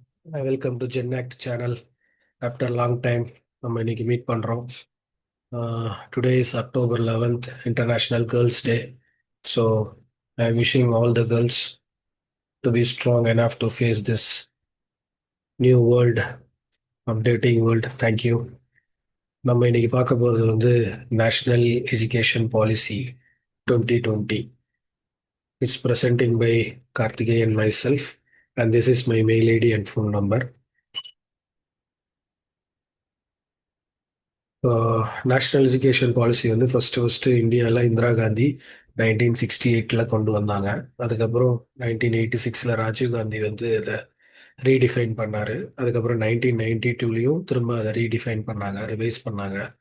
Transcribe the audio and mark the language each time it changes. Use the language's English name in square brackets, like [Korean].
[English] Welcome to Gen Act channel. After a long time, [Tamil] நம்ம இன்னைக்கு meet பண்றோம். [English] Today is October 11th, International Girls' Day. So, I'm wishing all the girls to be strong enough to face this new world, updating world. Thank you. [Tamil] நம்ம இன்னைக்கு பார்க்க போகிறது வந்து national education policy 2020. [English] It's presenting by Karthikeyan and myself, and this is my mail ID and phone number. [Tamil] National education policy வந்து first இந்தியாவில் இந்திரா காந்தி 1968 கொண்டு வந்தாங்க. அதுக்கப்புறம் 1986 ராஜீவ் காந்தி வந்து இதை ரீடிஃபைன் பண்ணார். அதுக்கப்புறம் 1992 திரும்ப அதை ரீடிஃபைன் பண்ணாங்க, ரிவைஸ் பண்ணாங்க.